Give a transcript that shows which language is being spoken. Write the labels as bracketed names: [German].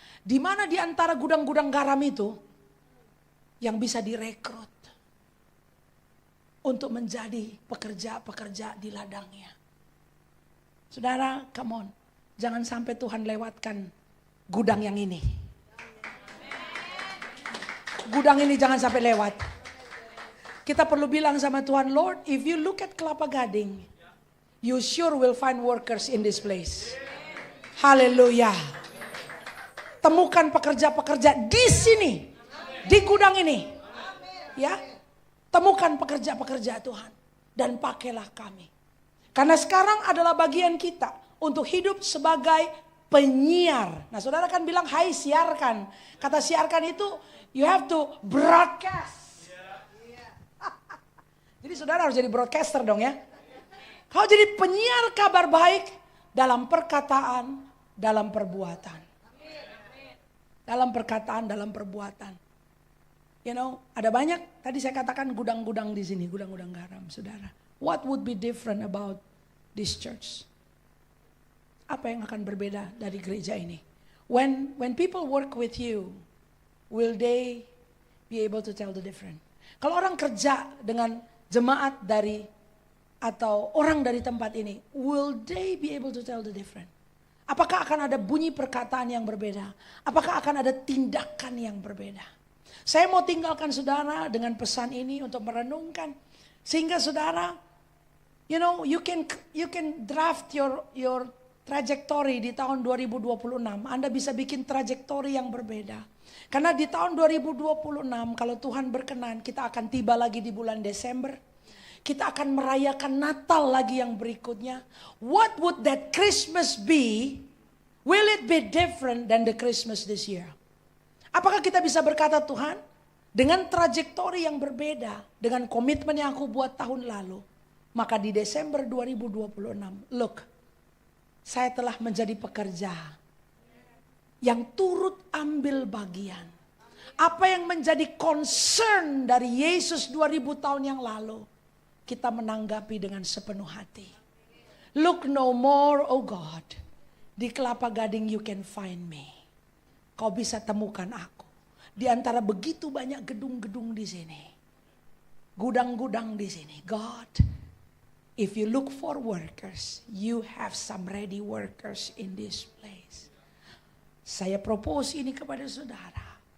[Indonesian] Di mana di antara gudang-gudang garam itu yang bisa direkrut untuk menjadi pekerja-pekerja di ladangnya. Saudara, [English] come on. [Indonesian] Jangan sampai Tuhan lewatkan gudang yang ini. Gudang ini jangan sampai lewat. Kita perlu bilang sama Tuhan, [English] Lord, if you look at Kelapa Gading, you sure will find workers in this place. [Indonesian] Haleluya. Temukan pekerja-pekerja di sini, di gudang ini. Ya, temukan pekerja-pekerja Tuhan dan pakailah kami. Karena sekarang adalah bagian kita untuk hidup sebagai penyiar. Nah, saudara kan bilang, hai siarkan. Kata siarkan itu, [English] you have to broadcast. [Indonesian] Jadi saudara harus jadi broadcaster dong ya. Kau jadi penyiar kabar baik dalam perkataan, dalam perbuatan. Dalam perkataan, dalam perbuatan. [English] You know, [Indonesian] ada banyak, tadi saya katakan gudang-gudang di sini, gudang-gudang garam, saudara. [English] What would be different about this church? [Indonesian] Apa yang akan berbeda dari gereja ini? [English] When people work with you, will they be able to tell the difference? [Indonesian] Kalau orang kerja dengan jemaat dari atau orang dari tempat ini, [English] will they be able to tell the difference? [Indonesian] Apakah akan ada bunyi perkataan yang berbeda? Apakah akan ada tindakan yang berbeda? Saya mau tinggalkan saudara dengan pesan ini untuk merenungkan. Sehingga saudara, [English] you know, you can draft your trajectory [Indonesian] di tahun 2026. Anda bisa bikin trajektori yang berbeda. Karena di tahun 2026 kalau Tuhan berkenan kita akan tiba lagi di bulan Desember. Kita akan merayakan Natal lagi yang berikutnya. [English] What would that Christmas be? Will it be different than the Christmas this year? [Indonesian] Apakah kita bisa berkata, Tuhan, dengan trajektori yang berbeda, dengan komitmen yang aku buat tahun lalu, maka di Desember 2026, look, saya telah menjadi pekerja yang turut ambil bagian. Apa yang menjadi concern dari Yesus 2000 tahun yang lalu, kita menanggapi dengan sepenuh hati. [English] Look no more, oh God, di Kelapa Gading you can find me. [Indonesian] Kau bisa temukan aku. Di antara begitu banyak gedung-gedung di sini. Gudang-gudang di sini. [English] God, if you look for workers, you have some ready workers in this place. [Indonesian] Saya propose ini kepada saudara.